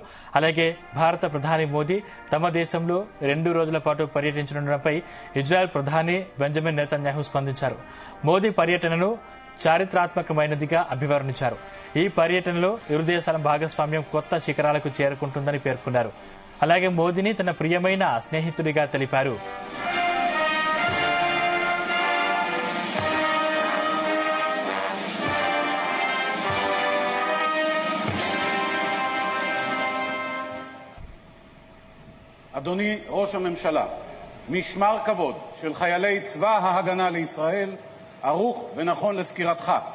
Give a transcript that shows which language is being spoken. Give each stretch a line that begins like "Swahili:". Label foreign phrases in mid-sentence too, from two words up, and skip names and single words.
Telugu: అలాగే భారత ప్రధాని మోదీ తమ దేశంలో 2 రోజుల పాటు పర్యటించనుండడంపై ఇజ్రాయెల్ ప్రధాని బెంజమిన్ నెతన్యాహు స్పందించారు. మోదీ పర్యటనను చారిత్రాత్మకమైనదిగా అభివర్ణించారు. ఈ పర్యటనలో ఇరు దేశాల భాగస్వామ్యం కొత్త శిఖరాలకు చేరుకుంటుందని పేర్కొన్నారు. అలాగే మోదీని తన ప్రియమైన స్నేహితుడిగా తెలిపారు.
Hebrew: אדוני ראש הממשלה, משמר כבוד של חיילי צבא ההגנה לישראל ערוך ונכון לסקירתך.